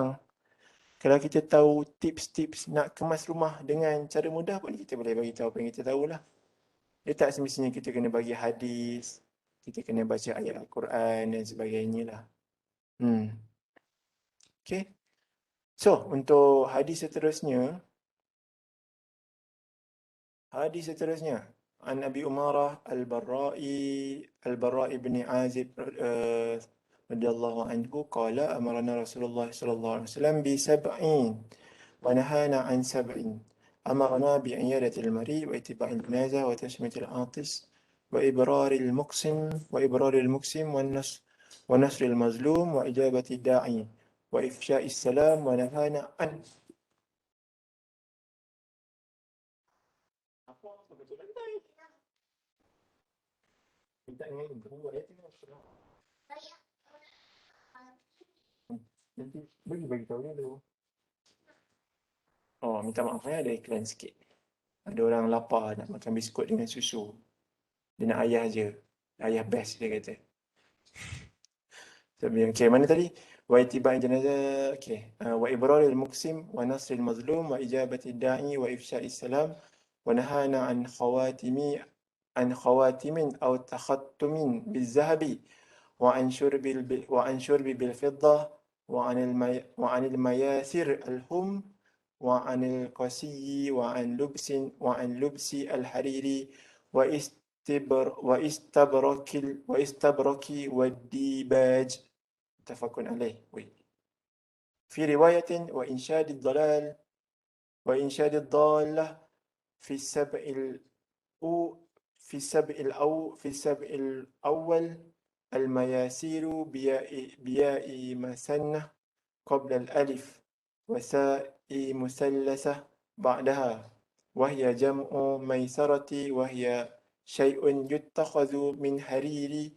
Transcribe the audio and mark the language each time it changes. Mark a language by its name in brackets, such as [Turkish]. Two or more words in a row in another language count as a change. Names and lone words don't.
[Malay] Kalau kita tahu tips-tips nak kemas rumah dengan cara mudah pun, kita boleh bagi tahu apa yang kita tahu lah. Dia tak semestinya kita kena bagi hadis, kita kena baca ayat Al-Quran dan sebagainya lah. Okay. So, untuk hadis seterusnya, [Arabic] عن أبي عمارة البراء بن عازب رضي الله عنه قال أمرنا رسول الله صلى الله عليه وسلم بسبع ونهانا عن سبع. أمرنا بعيادة المريض واتباع الجنازة وتشميت العاطس وإبرار المقسم ونصر المظلوم وإجابة الداعي وإفشاء السلام ونهانا عن [Malay] Minta dengan buat itu. Nanti bagi tahu dulu. Oh, minta maaf ada iklan sikit. Ada orang lapar nak makan biskut dengan susu. Dia nak ayah je. Ayah best dia kata. Okay, mana tadi? [Arabic] واتباع الجنازة. Okay. وإبرار المقسم ونصر المظلوم وإجابة الداعي وإفشاء السلام ونهانا عن خواتيم أو تختم بالذهب وعن شرب بالفضة وعن المياثر الحمر وعن القسي وعن لبس الحرير والإستبرق والديباج. متفق عليه. في رواية وإنشاد الضالة في السبع الأول المياسير بياء مثنى قبل الألف وساء مثلثة بعدها وهي جمع ميسرة وهي شيء يتخذ من حرير